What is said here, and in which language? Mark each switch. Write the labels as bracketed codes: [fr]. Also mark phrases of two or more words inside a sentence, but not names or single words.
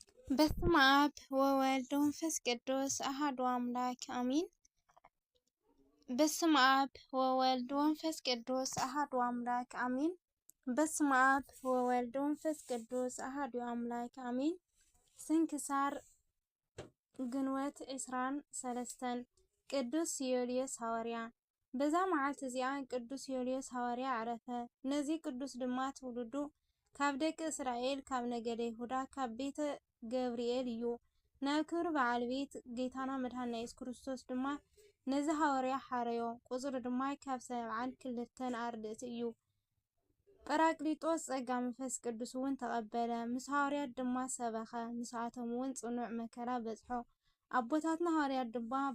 [gez] በስመ አብ ወወልድ ወመንፈስ ቅዱስ አሐዱ አምላክ አሚን። በስመ አብ ወወልድ ወመንፈስ ቅዱስ አሐዱ አምላክ አሚን። በስመ አብ ወወልድ ወመንፈስ ቅዱስ አሐዱ አምላክ አሚን። [ti] ስንክሳር ግንቦት 23 ቅዱስ ዮልዮስ ሐዋርያ። በዛ መዓልት እዚኣ ቅዱስ ዮልዮስ ሐዋርያ ዓረፈ። ነዚ ቅዱስ ድማ ትውልዱ ካብ ደቂ እስራኤል ካብ ነገደ ይሁዳ ካብ ቤተ ገብርኤል እዩ። ናብ ክብሪ በዓል ቤት ጌታና መድኃኒትና ኢየሱስ ክርስቶስ ድማ ነዚ ሐዋርያ ሓረዮ። ቁፅሪ ድማ ካብ 72 ኣርድእቲ እዩ። ጰራቅሊጦስ ጸጋ መንፈስ ቅዱስ እውን ተቐበለ። ምስ ሐዋርያት ድማ ሰበኸ። ንሳቶም እውን ጽኑዕ መከራ በጽሖ። ኣቦታትና ሐዋርያት ድማ